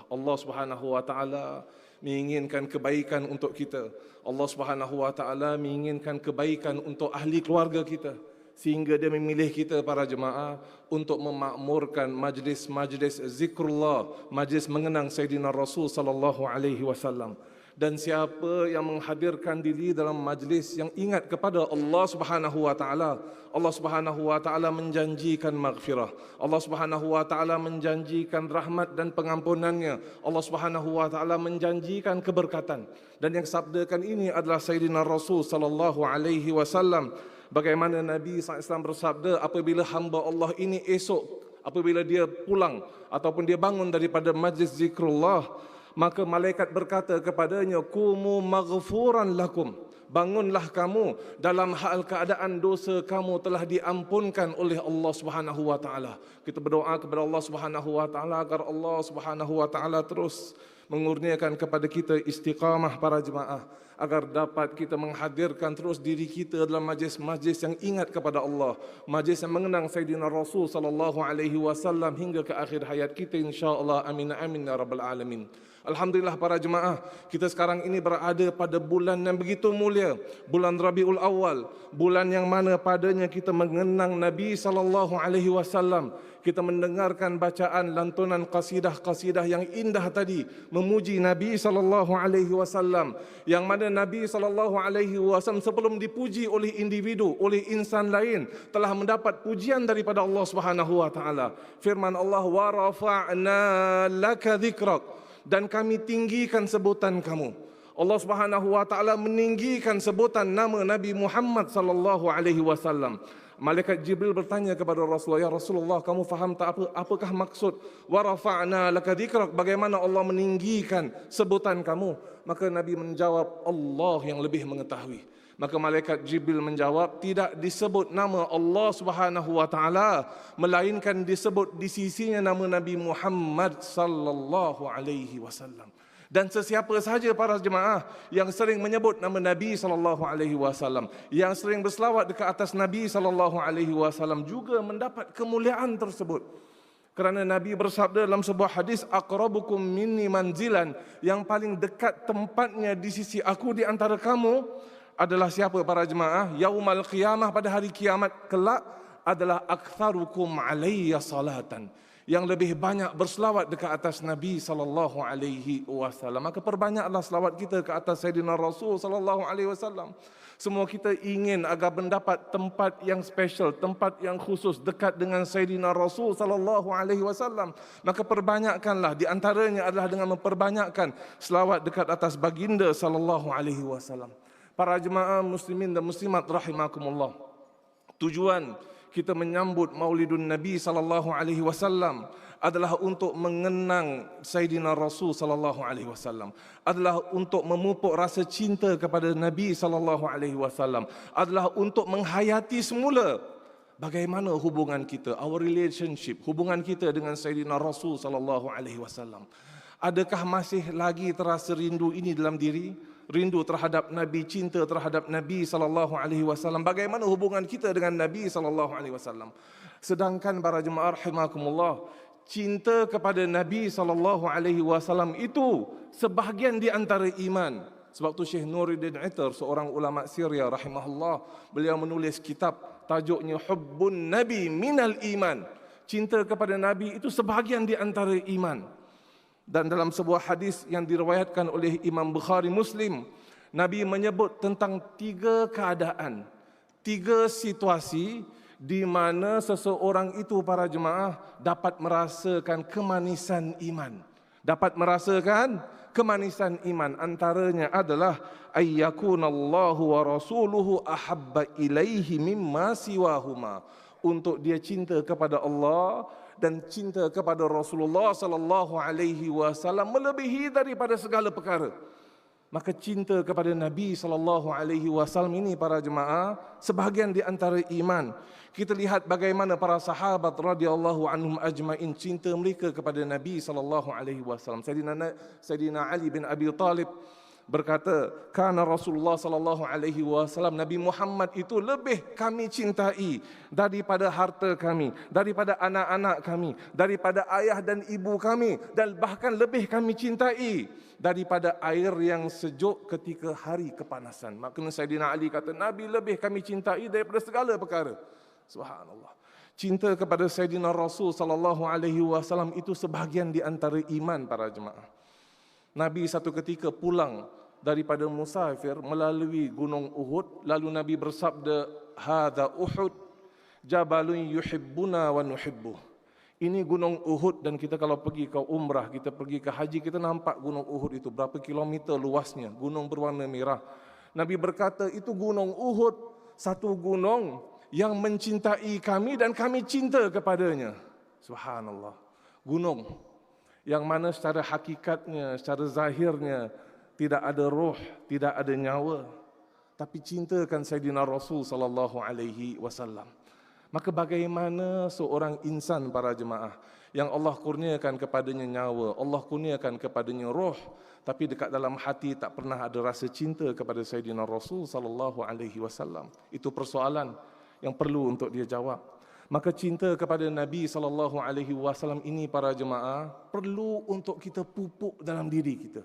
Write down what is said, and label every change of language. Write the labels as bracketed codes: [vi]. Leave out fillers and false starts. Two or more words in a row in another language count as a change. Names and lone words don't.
[ms] Allah [ar] Subhanahu wa taala [ms] menginginkan kebaikan untuk kita. Allah [ar] Subhanahu wa taala [ms] menginginkan kebaikan untuk ahli keluarga kita, sehingga dia memilih kita para jemaah untuk memakmurkan majlis-majlis zikrullah, majlis mengenang Sayyidina Rasul [ar] sallallahu alaihi wasallam. [ms] Dan siapa yang menghadirkan diri dalam majlis yang ingat kepada Allah [ar] Subhanahu wa taala, [ms] Allah [ar] Subhanahu wa taala [ms] menjanjikan maghfirah. Allah [ar] Subhanahu wa taala [ms] menjanjikan rahmat dan pengampunannya. Allah [ar] Subhanahu wa taala [ms] menjanjikan keberkatan. Dan yang sabdakan ini adalah Sayyidina Rasul [ar] sallallahu alaihi wasallam. [ms] Bagaimana Nabi SAW bersabda, apabila hamba Allah ini esok, apabila dia pulang ataupun dia bangun daripada majlis zikrullah, maka malaikat berkata kepadanya, [ar] kumu maghfuran lakum, [ms] bangunlah kamu dalam hal keadaan dosa kamu telah diampunkan oleh Allah [ar] Subhanahu wa taala. [ms] Kita berdoa kepada Allah [ar] Subhanahu wa taala [ms] agar Allah [ar] Subhanahu wa taala [ms] terus mengurniakan kepada kita istiqamah para jemaah, agar dapat kita menghadirkan terus diri kita dalam majlis-majlis yang ingat kepada Allah, majlis yang mengenang Sayyidina Rasul [ar] sallallahu alaihi wasallam [ms] hingga ke akhir hayat kita insya-Allah. [ar] Amin amin ya rabbal alamin. [ms] Alhamdulillah para jemaah, kita sekarang ini berada pada bulan yang begitu mulia, bulan Rabiul Awal, bulan yang mana padanya kita mengenang Nabi [ar] sallallahu alaihi wasallam. [ms] Kita mendengarkan bacaan lantunan qasidah-qasidah yang indah tadi memuji Nabi [ar] sallallahu alaihi wasallam, [ms] yang mana Nabi [ar] sallallahu alaihi wasallam [ms] sebelum dipuji oleh individu, oleh insan lain, telah mendapat pujian daripada Allah [ar] Subhanahu wa taala. [ms] Firman Allah, [ar] wa rafa'na laka dzikrak, [ms] dan kami tinggikan sebutan kamu. Allah [ar] Subhanahu wa taala [ms] meninggikan sebutan nama Nabi Muhammad [ar] sallallahu alaihi wasallam. [ms] Malaikat Jibril bertanya kepada Rasulullah, [ar] ya Rasulullah, [ms] kamu faham tak apakah maksud [ar] wa rafa'na laka dzikrak, [ms] bagaimana Allah meninggikan sebutan kamu? Maka Nabi menjawab, Allah yang lebih mengetahui. Maka malaikat Jibril menjawab, tidak disebut nama Allah [ar] Subhanahu wa taala, [ms] melainkan disebut di sisinya nama Nabi Muhammad [ar] sallallahu alaihi wasallam. [ms] Dan sesiapa sahaja para jemaah yang sering menyebut nama Nabi [ar] sallallahu alaihi wasallam, [ms] yang sering berselawat dekat atas Nabi [ar] sallallahu alaihi wasallam, [ms] juga mendapat kemuliaan tersebut. Kerana Nabi bersabda dalam sebuah hadis, [ar] aqrabukum minni manzilan, [ms] yang paling dekat tempatnya di sisi aku di antara kamu adalah siapa para jemaah? [ar] Yaumal qiyamah, [ms] pada hari kiamat kelak, adalah [ar] aktsarukum alayya salatan, [ms] yang lebih banyak berselawat dekat atas Nabi [ar] sallallahu alaihi wasallam. [ms] Maka perbanyaklah selawat kita ke atas Sayyidina Rasul [ar] sallallahu alaihi wasallam. [ms] Semua kita ingin agar mendapat tempat yang special, tempat yang khusus dekat dengan Sayyidina Rasul [ar] sallallahu alaihi wasallam. [ms] Maka perbanyakkanlah, di antaranya adalah dengan memperbanyakkan selawat dekat atas baginda [ar] sallallahu alaihi wasallam. [ms] Para jemaah muslimin dan muslimat rahimakumullah, tujuan kita menyambut Maulidun Nabi [ar] sallallahu alaihi wasallam [ms] adalah untuk mengenang Sayyidina Rasul [ar] sallallahu alaihi wasallam, [ms] adalah untuk memupuk rasa cinta kepada Nabi [ar] sallallahu alaihi wasallam, [ms] adalah untuk menghayati semula bagaimana hubungan kita, [en] our relationship, [ms] hubungan kita dengan Sayyidina Rasul [ar] sallallahu alaihi wasallam. [ms] Adakah masih lagi terasa rindu ini dalam diri? Rindu terhadap Nabi, cinta terhadap Nabi [ar] sallallahu alaihi wasallam. [ms] Bagaimana hubungan kita dengan Nabi [ar] sallallahu alaihi wasallam? [ms] Sedangkan para jemaah rahimakumullah, cinta kepada Nabi [ar] sallallahu alaihi wasallam [ms] itu sebahagian di antara iman. Sebab tu Syekh Nuruddin Itar, seorang ulama Syria rahimahullah, beliau menulis kitab tajuknya Hubbun Nabi Minal Iman. Cinta kepada Nabi itu sebahagian di antara iman. Dan dalam sebuah hadis yang diriwayatkan oleh Imam Bukhari Muslim, Nabi menyebut tentang 3 keadaan, 3 situasi di mana seseorang itu para jemaah dapat merasakan kemanisan iman. Dapat merasakan kemanisan iman. Antaranya adalah [ar] ayyakunallahu wa rasuluhu ahabba ilaihi mimma siwahuma. [ms] Untuk dia cinta kepada Allah dan cinta kepada Rasulullah [ar] sallallahu alaihi wasallam [ms] melebihi daripada segala perkara. Maka cinta kepada Nabi [ar] sallallahu alaihi wasallam [ms] ini para jemaah sebahagian di antara iman. Kita lihat bagaimana para sahabat [ar] radhiyallahu anhum ajmain [ms] cinta mereka kepada Nabi [ar] sallallahu alaihi wasallam. [ms] Sayyidina Ali bin Abi Talib berkata, [ar] "Kana Rasulullah sallallahu alaihi wasallam, [ms] Nabi Muhammad itu lebih kami cintai daripada harta kami, daripada anak-anak kami, daripada ayah dan ibu kami, dan bahkan lebih kami cintai daripada air yang sejuk ketika hari kepanasan." Maka Sayyidina Ali kata, Nabi lebih kami cintai daripada segala perkara. Subhanallah. Cinta kepada Sayyidina Rasul [ar] sallallahu alaihi wasallam [ms] itu sebahagian di antara iman para jemaah. Nabi satu ketika pulang daripada musafir melalui gunung Uhud, lalu Nabi bersabda, [ar] "Hadza Uhud, jabalun yuhibbuna wa nuhibbuh." [ms] Ini gunung Uhud, dan kita kalau pergi ke umrah, kita pergi ke haji, kita nampak gunung Uhud itu berapa kilometer luasnya, gunung berwarna merah. Nabi berkata, itu gunung Uhud, satu gunung yang mencintai kami dan kami cinta kepadanya. Subhanallah. Gunung yang mana secara hakikatnya, secara zahirnya tidak ada roh, tidak ada nyawa, tapi cintakan Sayyidina Rasul [ar] sallallahu alaihi wasallam. [ms] Maka bagaimana seorang insan para jemaah yang Allah kurniakan kepadanya nyawa, Allah kurniakan kepadanya roh, tapi dekat dalam hati tak pernah ada rasa cinta kepada Sayyidina Rasul [ar] sallallahu alaihi wasallam. [ms] Itu persoalan yang perlu untuk dia jawab. Maka cinta kepada Nabi [ar] sallallahu alaihi wasallam [ms] ini para jemaah perlu untuk kita pupuk dalam diri kita.